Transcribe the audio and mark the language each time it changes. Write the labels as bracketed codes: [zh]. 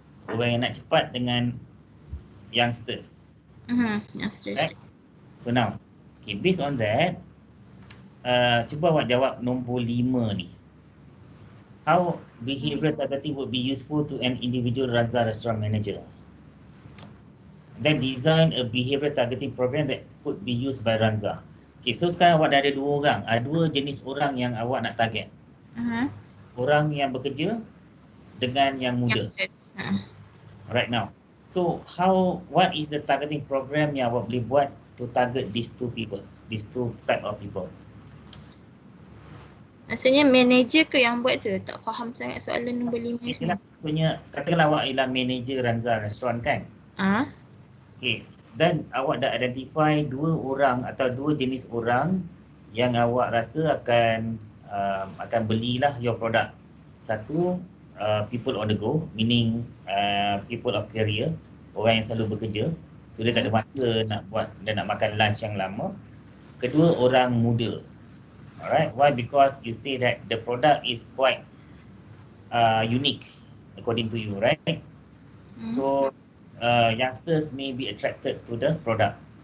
[ms] Orang yang nak cepat dengan youngsters. [en] Youngsters. Right? So now, okay, based on that, [ms] cuba awak jawab nombor 5 ni. [en] How behavior targeting would be useful to an individual Ranza restaurant manager? Then design a behavior targeting program that could be used by Ranza. [ms] Okay, so sekarang awak dah ada 2 orang. Ada 2 jenis orang yang awak nak target. Orang yang bekerja dengan yang muda. [en] Right now. So what is the targeting program [ms] yang awak boleh buat [en] to target these 2 people, these 2 type of people? [ms] Maksudnya manager ke yang buat je? Tak faham sangat soalan nombor 5 ni. Maksudnya katakanlah awak ialah manager Ranza restaurant kan? Okay. Dan awak dah identify 2 orang atau 2 jenis orang yang awak rasa akan belilah [en] your product. Satu, people on the go, meaning people of career, [ms] orang yang selalu bekerja. So dia tak ada masa nak makan lunch yang lama. Kedua, orang muda. [en] Alright, why? Because you say that the product is quite unique according to you, right? So youngsters may be attracted to the product.